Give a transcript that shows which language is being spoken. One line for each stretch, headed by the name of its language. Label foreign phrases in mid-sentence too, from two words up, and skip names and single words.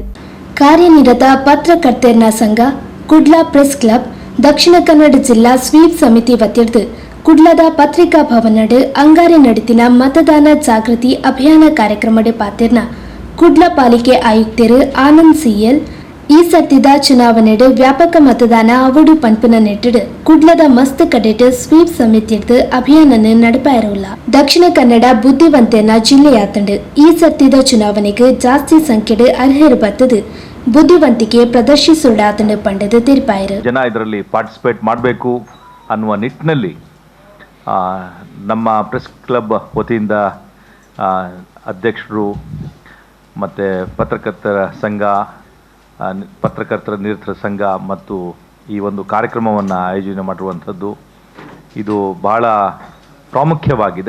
Tulu: ಕಾರ್ಯನಿರತ ಪತ್ರಕರ್ತರ ಸಂಘ, ಕುಡ್ಲ ಪ್ರೆಸ್ ಕ್ಲಬ್, ದಕ್ಷಿಣ ಕನ್ನಡ ಜಿಲ್ಲಾ ಸ್ವೀಪ್ ಸಮಿತಿ ವತಿರ್ದು ಕುಡ್ಲದ ಪತ್ರಿಕಾ ಭವನಡು ಅಂಗಾರೆ ನಡಿತಿನ ಮತದಾನ ಜಾಗೃತಿ ಅಭಿಯಾನ ಕಾರ್ಯಕ್ರಮಡು ಪಾತಿರ್ನ ಕುಡ್ಲ ಪಾಲಿಕೆ ಆಯುಕ್ತರು ಆನಂದ್ ಸಿಎಲ್ ಈ ಸತ್ತಿದ ಚುನಾವಣೆಡು ವ್ಯಾಪಕ ಮತದಾನ ಅವಡು ಪಂಪನ ನೆಟ್ಟಿಡು ಕುಡ್ಲದ ಮಸ್ತ್ ಕಡೆಟ್ ಸ್ವೀಪ್ ಸಮಿತಿರ್ದು ಅಭಿಯಾನ ನಡಪಾಯಿರೋಲ್ಲ. ದಕ್ಷಿಣ ಕನ್ನಡ ಬುದ್ಧಿವಂತನ ಜಿಲ್ಲೆಯಾತಂಡು ಈ ಸತ್ತಿದ ಚುನಾವಣೆಗೆ ಜಾಸ್ತಿ ಸಂಖ್ಯೆಡು ಅರ್ಹರು ಬತ್ತದು ಬುದ್ಧಿವಂತಿಕೆ ಪ್ರದರ್ಶಿಸೋಡಾತಂಡು ಪಂಡದು ತಿರುಪಾಯಿರು.
Kannada: ಜನ ಇದರಲ್ಲಿ ಪಾರ್ಟಿಸಿಪೇಟ್ ಮಾಡಬೇಕು ಅನ್ನುವ ನಿಟ್ಟಿನಲ್ಲಿ ನಮ್ಮ ಪ್ರೆಸ್ ಕ್ಲಬ್ ವತಿಯಿಂದ ಅಧ್ಯಕ್ಷರು ಮತ್ತು ಪತ್ರಕರ್ತರ ಸಂಘ, ಪತ್ರಕರ್ತರ ನಿರತರ ಸಂಘ ಮತ್ತು ಈ ಒಂದು ಕಾರ್ಯಕ್ರಮವನ್ನು ಆಯೋಜನೆ ಮಾಡಿರುವಂಥದ್ದು ಇದು ಬಹಳ ಪ್ರಾಮುಖ್ಯವಾಗಿದೆ.